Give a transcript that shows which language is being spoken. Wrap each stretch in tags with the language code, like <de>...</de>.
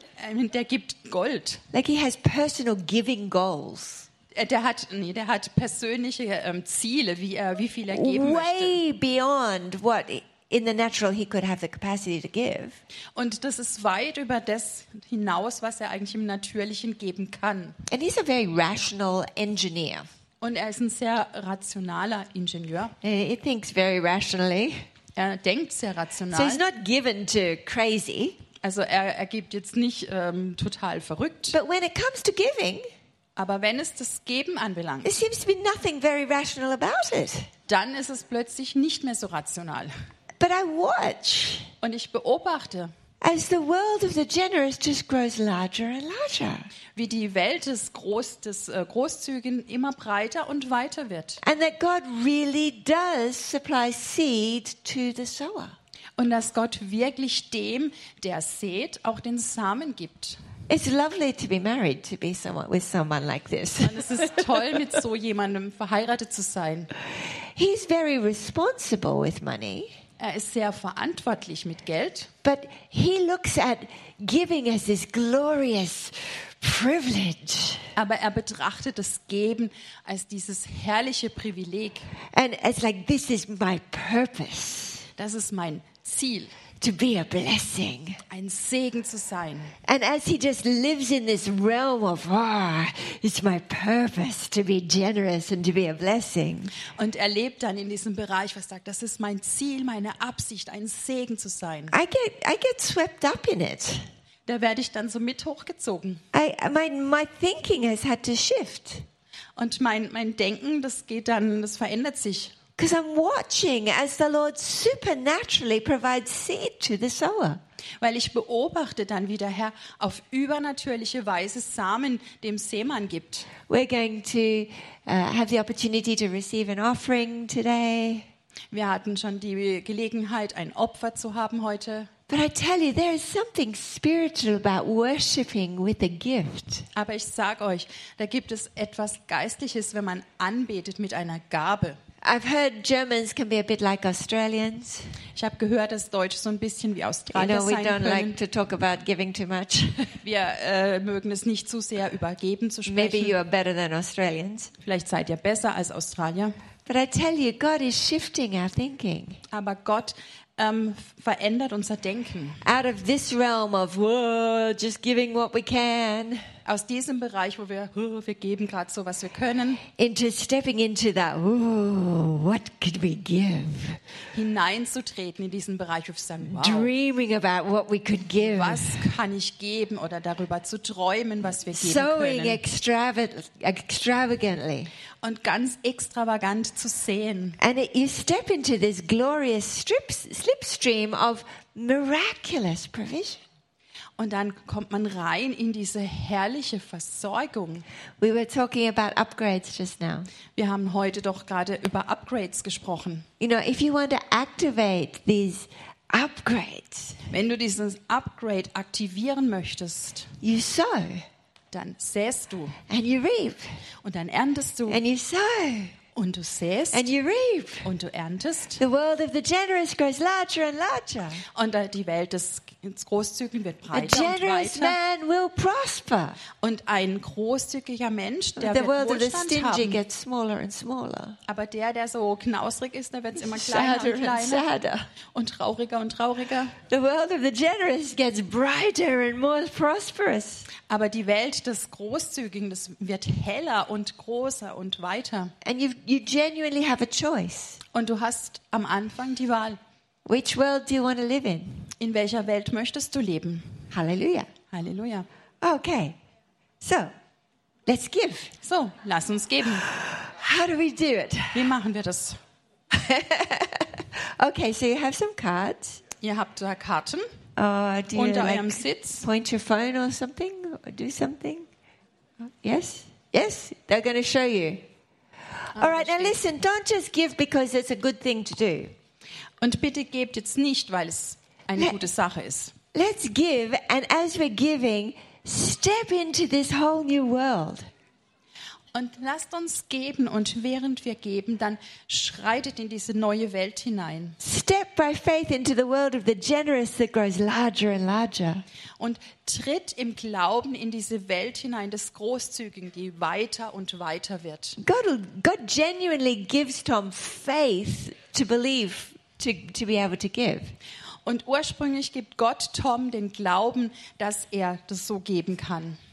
<en>I mean,</en> <de>der gibt Gold.</de> <en>Like he has personal giving goals.</en> <de>Der hat persönliche Ziele, wie viel er geben möchte.</de> <en>Way beyond what in the natural he could have the capacity to give.</en> <de>Und das ist weit über das hinaus, was er eigentlich im Natürlichen geben kann.</de> <en>And he's a very rational engineer.</en> <de>Und er ist ein sehr rationaler Ingenieur.</de> <en>He thinks very rationally.</en> <de>Er denkt sehr rational.</de> <en>So he's not given to crazy.</en> <de>Also er gibt jetzt nicht total verrückt.</de> <en>But when it comes to giving,</en> <de>aber wenn es das Geben anbelangt,</de> <en>it seems to be nothing very rational about it.</en> <de>Dann ist es plötzlich nicht mehr so rational.</de> <en>But I watch.</en> <de>Und ich beobachte,</de> <en>as the world of the generous just grows larger and larger.</en> <de>Wie die Welt des Großzügigen immer breiter und weiter wird.</de> <en>And that God really does supply seed to the sower.</en> <de>Und dass Gott wirklich dem, der sät, auch den Samen gibt.</de> <en>It's lovely to be married to be someone with someone like this.</en> <de>Und es ist toll, mit so jemandem verheiratet zu sein.</de> <en>He's very responsible with money.</en> <de>Er ist sehr verantwortlich mit Geld.</de> <en>But he looks at giving as this glorious privilege.</en> <de>Aber er betrachtet das Geben als dieses herrliche Privileg.</de> <en>And it's like, this is my purpose.</en> <de>Das ist mein Ziel.</de> <en>To be a blessing.</en> <de>Ein Segen zu sein.</de> <en>And as he just lives in this realm of, it's my purpose to be generous and to be a blessing.</en> <de>Und er lebt dann in diesem Bereich, was sagt, das ist mein Ziel, meine Absicht, ein Segen zu sein.</de> <en>I get swept up in it.</en> <de>Da werde ich dann so mit hochgezogen.</de> <en>My thinking has had to shift.</en> <de>Und mein Denken, das geht dann, das verändert sich.</de> <en>Because I'm watching as the Lord supernaturally provides seed to the sower.</en> <de>Weil ich beobachte dann, wie der Herr auf übernatürliche Weise Samen dem Sämann gibt.</de> <en>We're going to have the opportunity to receive an offering today.</en> <de>Wir hatten schon die Gelegenheit, ein Opfer zu haben heute.</de> <en>But I tell you, there is something spiritual about worshiping with a gift.</en> <de>Aber ich sag euch, da gibt es etwas Geistliches, wenn man anbetet mit einer Gabe.</de> <en>I've heard Germans can be a bit like Australians.</en> <de>Ich habe gehört, dass Deutsche so ein bisschen wie Australier sein können.</de> <en>We don't like to talk about giving too much.</en> <de>Wir mögen es nicht zu sehr über Geben zu sprechen.</de> <en>Maybe you are better than Australians.</en> <de>Vielleicht seid ihr besser als Australier.</de> <en>But I tell you, God is shifting our thinking.</en> <de>Aber Gott verändert unser Denken.</de> <en>Out of this realm of just giving what we can.</en> <de>Aus diesem Bereich, wo wir geben gerade so, was wir können.</de> <en>Into stepping into that, what could we give?</en> <de>Hineinzutreten in diesen Bereich, wo wir sagen, wow.</de> <en>Dreaming about what we could give.</en> <de>Was kann ich geben oder darüber zu träumen, was wir geben</de> <en>Sowing</en> <de>können.</de> <en>Sowing extravagantly.</en> <de>Und ganz extravagant zu sehen.</de> <en>And you step into this glorious slipstream of miraculous provision.</en> <de>Und dann kommt man rein in diese herrliche Versorgung.</de> <en>We were talking about upgrades just now.</en> <de>Wir haben heute doch gerade über Upgrades gesprochen.</de> <en>You know, if you want to activate these upgrades,</en> <de>wenn du dieses Upgrade aktivieren möchtest,</de> <en>you sow,</en> <de>dann säst du.</de> <en>And you reap.</en> <de>Und dann erntest du.</de> <en>And you sow.</en> <de>Und du säst,</de> <en>and you reap.</en> <de>Und du erntest.</de> <en>The world of the generous grows larger and larger.</en> <de>Und die Welt des Großzügigen wird breiter und breiter.</de> <en>A generous man will prosper.</en> <de>Und ein großzügiger Mensch, der wird Wohlstand haben.</de> <en>The world of the stingy gets smaller and smaller.</en> <de>Aber der so knausrig ist, der wird immer kleiner und kleiner. Und trauriger und trauriger.</de> <en>The world of the generous gets brighter and more prosperous.</en> <de>Aber die Welt des Großzügigen, das wird heller und großer und weiter.</de> <en>And you genuinely have a choice.</en> <de>Und du hast am Anfang die Wahl.</de> <en>Which world do you want to live in?</en> <de>In welcher Welt möchtest du leben?</de> <en>Halleluja.</en> <de>Halleluja.</de> <en>Okay. So, let's give.</en> <de>So, lass uns geben.</de> <en>How do we do it?</en> <de>Wie machen wir das?</de> <en>Okay, so you have some cards.</en> <de>Ihr habt da Karten.</de> <en>Do you</en> <de>unter eurem Sitz.</de> <en>Point your phone or something? Or do something? Yes? Yes? They're going to show you. All right, now listen. Don't just give because it's a good thing to do.</en> <de>Und bitte gebt jetzt nicht, weil es eine gute Sache ist.</de> <en>Let's give, and as we're giving, step into this whole new world.</en> <de>Und lasst uns geben, und während wir geben, dann schreitet in diese neue Welt hinein.</de> <en>Step by faith into the world of the generous that grows larger and larger.</en> <de>Und tritt im Glauben in diese Welt hinein des Großzügigen, die weiter und weiter wird.</de> <en>God genuinely gives Tom faith to believe to be able to give.</en> <de>Und ursprünglich gibt Gott Tom den Glauben, dass er das so geben kann.</de>